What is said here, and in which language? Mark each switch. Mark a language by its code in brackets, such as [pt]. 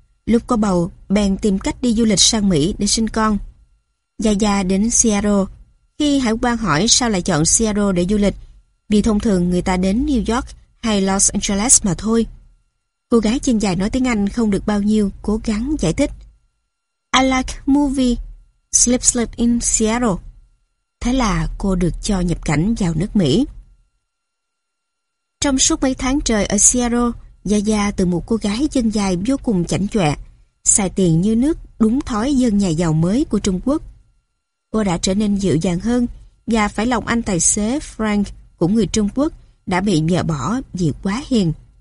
[vi] Lúc có bầu, bèn tìm cách đi du lịch sang Mỹ để sinh con. Gia Gia đến Seattle. Khi hải quan hỏi sao lại chọn Seattle để du lịch, vì thông thường người ta đến New York hay Los Angeles mà thôi. Cô gái chân dài nói tiếng Anh không được bao nhiêu, cố gắng giải thích. [en] I like movie Sleepless in Seattle. [vi] Thế là cô được cho nhập cảnh vào nước Mỹ. Trong suốt mấy tháng trời ở Seattle, Gia Gia từ một cô gái chân dài vô cùng chảnh chọe, xài tiền như nước, đúng thói dân nhà giàu mới của Trung Quốc. Cô đã trở nên dịu dàng hơn và phải lòng anh tài xế Frank của người Trung Quốc đã bị vợ bỏ vì quá hiền.